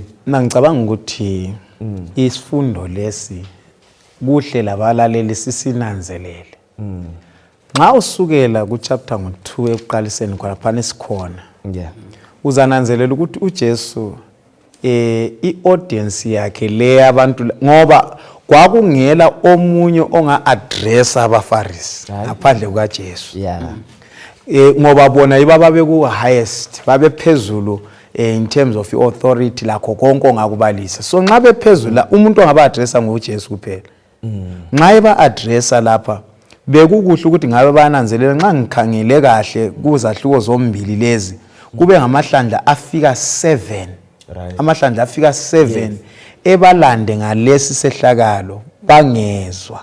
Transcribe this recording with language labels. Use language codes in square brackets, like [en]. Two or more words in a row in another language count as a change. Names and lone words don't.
[nd] Ngicabanga ukuthi isifundo lesi kuhle labalaleli sisinanzelele. Nxa usukela ku chapter 2 ekuqaliseni kwalaphana sikhona uzananzelela ukuthi uJesu i-audience yakhe le abantu ngoba kwakungela omunye onga-addressa abaFarisi ngaphandle kukaJesu. Ngoba bona ibababe ku-highest babephezulu [en] in terms of authority [nd] lakho konke ongakubalisa. So nxa bephezulu umuntu ongaba-addressa nguJesu kuphela. Nxa eba-addressa lapha bekukuhle ukuthi ngabe bananzelela nxa ngikhangele kahle kuzahluko zombili lezi kube ngamahlandla afika 7. Amahlandla afika 7 ebalande ngalesi sehlakalo bangezwa.